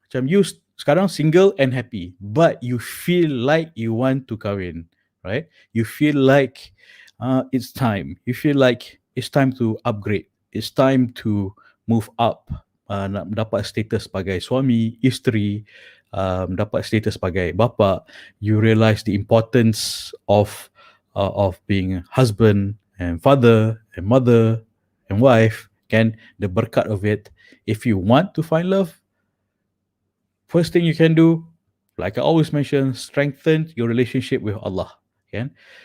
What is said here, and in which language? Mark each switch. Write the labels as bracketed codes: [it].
[en] Macam you sekarang single and happy, but you feel like you want to kahwin, right? You feel like it's time. You feel like it's time to upgrade. It's time to move up. [ms] Nak dapat status sebagai suami, isteri, dapat status sebagai bapa. [en] You realize the importance of being husband and father and mother and wife. Can the berkat of it. If you want to find love, first thing you can do, like I always mention, strengthen your relationship with Allah. Kan?